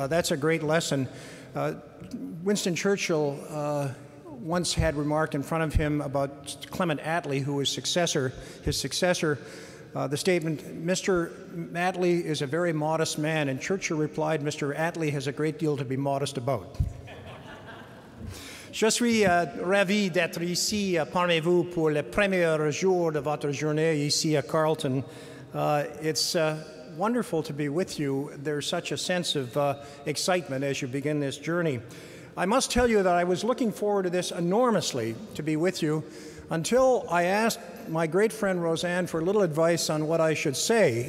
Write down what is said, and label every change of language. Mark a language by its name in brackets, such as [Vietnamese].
[English] That's a great lesson. Winston Churchill once had remarked in front of him about Clement Attlee, who was his successor, the statement, Mr. Attlee is a very modest man, and Churchill replied, Mr. Attlee has a great deal to be modest about. [French] Je suis ravi d'être ici parmi vous pour le premier jour de votre journée ici à Carleton. [English] It's wonderful to be with you. There's such a sense of excitement as you begin this journey. I must tell you that I was looking forward to this enormously, to be with you, until I asked my great friend Roseanne for a little advice on what I should say.